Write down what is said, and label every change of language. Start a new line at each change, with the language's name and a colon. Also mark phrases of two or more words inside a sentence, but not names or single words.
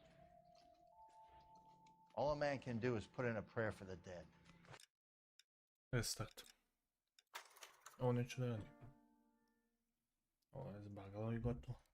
English: All a man can do is put in a prayer for the dead. Restart.
Serbian: Ovo neću da radim. Ovo je zbagalo I gotovo.